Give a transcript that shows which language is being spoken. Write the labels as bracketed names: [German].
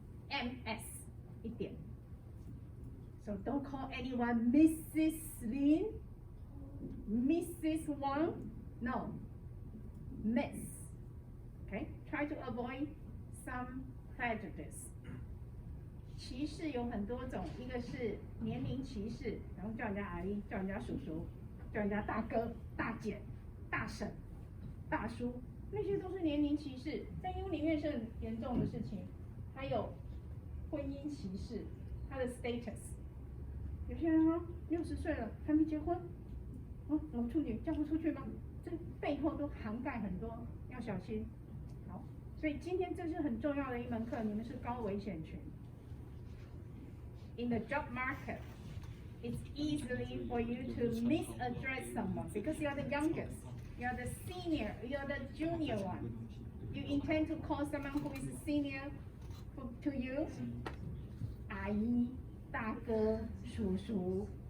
[English] MS, [Chinese] 一点. [English] So don't call anyone Mrs. Lin, Mrs. Wang. No, Miss. Okay, try to avoid some prejudice. [Chinese] 歧视有很多种，一个是年龄歧视，然后叫人家阿姨，叫人家叔叔，叫人家大哥、大姐、大婶、大叔，那些都是年龄歧视，在英文里面是很严重的事情。还有婚姻歧视，他的 status， 有些人说60岁了还没结婚，老处女嫁不出去吗？这背后都涵盖很多，要小心。好，所以今天这是很重要的一门课，你们是高危险群。 [English] In the job market, it's easily for you to misaddress someone because you're the youngest, you're the senior, you're the junior one. You intend to call someone who is senior to you, [Chinese] 阿姨、大哥、叔叔.